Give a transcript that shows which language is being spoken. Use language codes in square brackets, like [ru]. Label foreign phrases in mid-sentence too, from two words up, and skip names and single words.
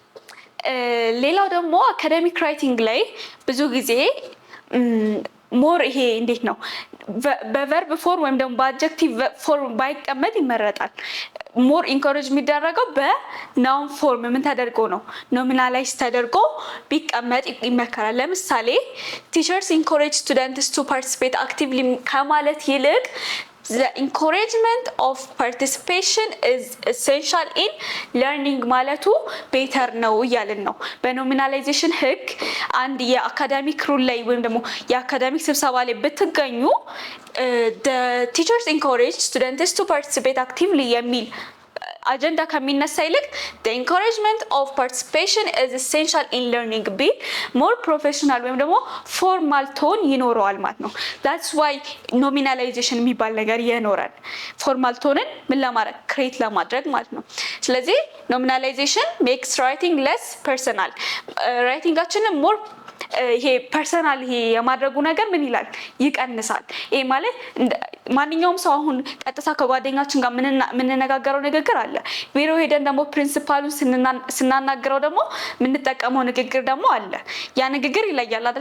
[am] ሌላው ደግሞ [en] academic writing [am] ላይ ብዙ ጊዜ ሞር ይሄ እንዴት ነው [en] verb form [am] ወይም ደግሞ [en] adjective form [am] ባይቀመጥ ይመረጣል። [en] more encourage [am] የሚደረገው [en] noun form [am] ምን ተደርጎ ነው ኖሚናላይዝ ተደርጎ ቢቀመጥ ይመከራል። ለምሳሌ [en] teachers encourage students to participate [am] አክቲቭሊ ከማለት ይልቅ [en] the encouragement of participation is essential in learning [am] ማለቱ ቤተር ነው እያልን ነው። በኖሚናላይዜሽን ህግ አንድ [en] academic rule [am] ላይ ወይም ደግሞ የአካዳሚክ ስብሰባ ላይ ብትገኙ [en] the teachers encourage students to participate actively [am] የሚል አጀንዳ ከሚነሳ ይልቅ [en] the encouragement of participation is essential in learning ቢል more [am] professional ወይም ደግሞ [en] formal tone [am] ይኖረዋል ማለት ነው። [en] that's why nominalization [am] የሚባል ነገር ይኖራል። ፎርማል ቶንን ምን ለማድረግ ክሬት ለማድረግ ማለት ነው። ስለዚህ [en] nominalization makes writing less personal [am] ራይቲንጋችንን more ይሄ ፐርሰናል ይሄ የማድረጉ ነገር ምን ይላል ይቀንሳል። ይሄ ማለት ማንኛውም ሰው አሁን ቀጥታ ከጓደኛችን ጋር የምንነጋገረው ንግግር አለ። ቢሮ ሄደን ደግሞ ፕሪንሲፓሉን ስናናገረው ደግሞ የምንጠቀመው ንግግር ደግሞ አለ። ያ ንግግር ይለያል አይደለ?